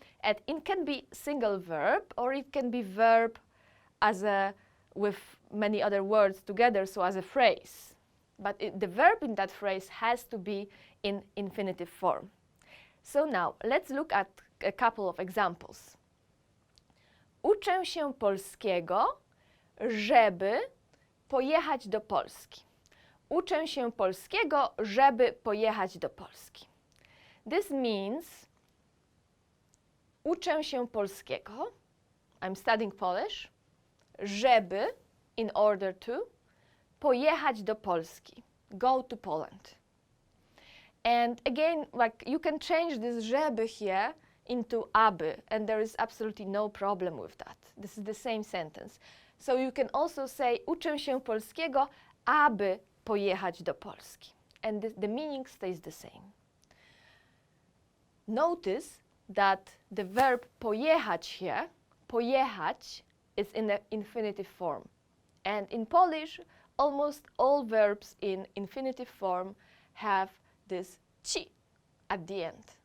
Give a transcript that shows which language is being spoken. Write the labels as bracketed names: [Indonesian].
[English] And it can be single verb, or it can be verb as with many other words together, so as a phrase. But the verb in that phrase has to be in infinitive form. So now let's look at a couple of examples. [Polish] Uczę się polskiego, żeby pojechać do Polski. Uczę się polskiego, żeby pojechać do Polski. [English] This means [Polish] uczę się polskiego, [English] I'm studying Polish, żeby, in order to, [Polish] pojechać do Polski, [English] go to Poland. And again, like you can change this żeby here into aby, and there is absolutely no problem with that. This is the same sentence. So you can also say [Polish] uczę się polskiego, aby pojechać do Polski. [English] And the meaning stays the same. Notice that the verb pojechać here, pojechać, is in the infinitive form. And in Polish, almost all verbs in infinitive form have this ci at the end.